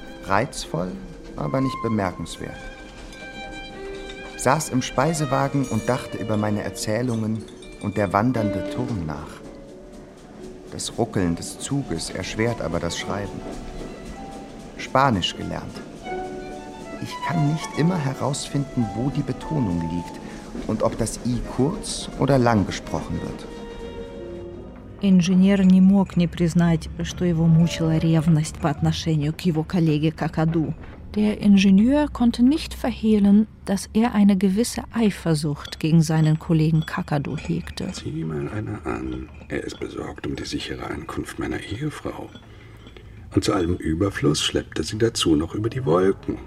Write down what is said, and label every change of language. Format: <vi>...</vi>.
<de>Reizvoll, aber nicht bemerkenswert. Saß im Speisewagen und dachte über meine Erzählungen und der wandernde Turm nach. Das Ruckeln des Zuges erschwert aber das Schreiben. Spanisch gelernt. Ich kann nicht immer herausfinden, wo die Betonung liegt und ob das I kurz oder lang gesprochen wird.</de> <ru>Инженер не мог не признать, что его мучила ревность по отношению к его коллеге Какаду.</ru> <de>Der Ingenieur konnte nicht verhehlen, dass er eine gewisse Eifersucht gegen seinen Kollegen Kakadu hegte. Sieh mal einer an. Er ist besorgt um die sichere Ankunft meiner Ehefrau. Und zu allem Überfluss schleppt er sie dazu noch über die Wolken.</de>